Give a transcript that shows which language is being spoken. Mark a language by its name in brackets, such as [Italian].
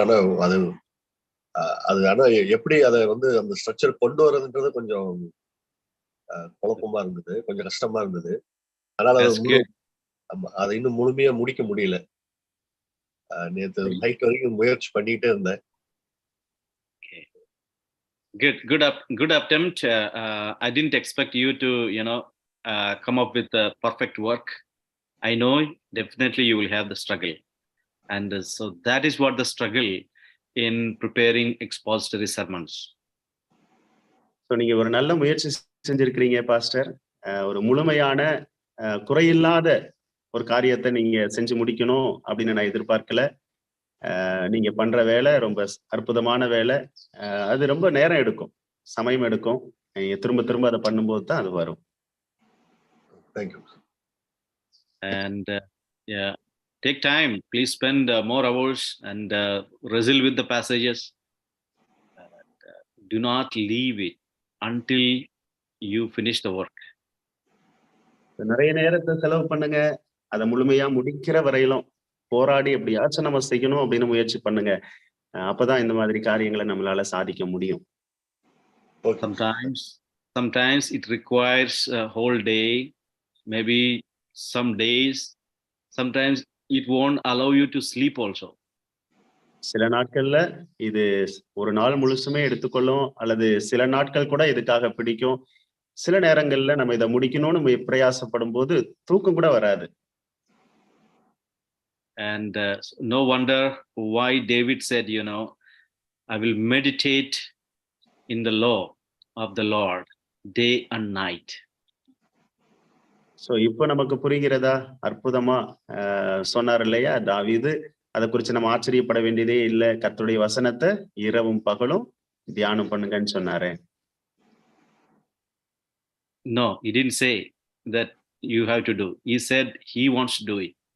[Tamil] ஆனா அது ஆனா எப்படி அதை அந்த ஸ்ட்ரக்சர் கொண்டு வர்றதுன்றது கொஞ்சம் குழப்பமா இருந்தது, கொஞ்சம் கஷ்டமா இருந்தது. அதனால அதை இன்னும் முழுமையா முடிக்க முடியல. நேற்று நைட் வரைக்கும் முயற்சி பண்ணிட்டே இருந்தேன். [English] Good attempt. I didn't expect you to come up with the perfect work. I know definitely you will have the struggle, and so that is what the struggle in preparing expository sermons. [Tamil] So நீங்க ஒரு நல்ல முயற்சி செஞ்சிருக்கிறீங்க pastor. ஒரு முழுமையான குறையில்லாத ஒரு காரியத்தை நீங்க செஞ்சு முடிக்கணும் அப்படின்னு நான் எதிர்பார்க்கல. நீங்க பண்ற வேலை ரொம்ப அற்புதமான வேலை. அது ரொம்ப நேரம் எடுக்கும், சமயம் எடுக்கும். நீங்க திரும்ப திரும்ப அதை பண்ணும்போது தான் அது வரும். [English] Thank you. And yeah, take time. Please spend more hours and wrestle with the passages. Do not leave it until you finish the work. [Tamil] நிறைய நேரத்தை செலவு பண்ணுங்க. அதை முழுமையா முடிக்கிற வரையிலும் போராடி எப்படியாச்சும் நம்ம செய்யணும் அப்படின்னு முயற்சி பண்ணுங்க. அப்பதான் இந்த மாதிரி காரியங்களை நம்மளால சாதிக்க முடியும். [English] Sometimes it requires a whole day, maybe some days. Sometimes it won't allow you to sleep also. [Tamil] சில நாட்கள்ல இது ஒரு நாள் முழுசுமே எடுத்துக்கொள்ளும், அல்லது சில நாட்கள் கூட இதுக்காக பிடிக்கும். சில நேரங்கள்ல நம்ம இதை முடிக்கணும்னு பிரயாசப்படும் போது தூக்கம் கூட வராது. [English] And no wonder why David said, I will meditate in the law of the Lord day and night. [Tamil] So இப்போ நமக்கு புரிகிறதா? அற்புதமா சொன்னார் இல்லையா தாவீது. அதை குறித்து நம்ம ஆச்சரியப்பட வேண்டியதே இல்லை. கர்த்தருடைய வசனத்தை இரவும் பகலும் தியானம் பண்ணுங்கன்னு சொன்னாரு. [English] No, he didn't say that you have to do. He said he wants to do it.